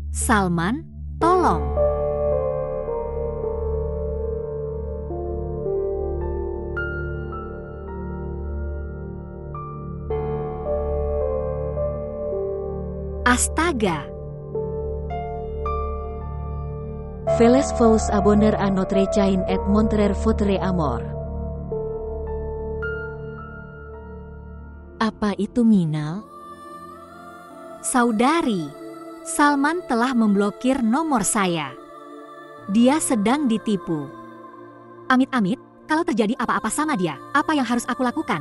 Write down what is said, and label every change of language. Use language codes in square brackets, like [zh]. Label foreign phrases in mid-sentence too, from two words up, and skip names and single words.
[id] Salman, tolong. Astaga. [fr] Veles vous abonner à notre chaîne et montrer votre amour. [id] Apa itu Minal? Saudari, Salman telah memblokir nomor saya. Dia sedang ditipu. Amit-amit, kalau terjadi apa-apa sama dia, apa yang harus aku lakukan?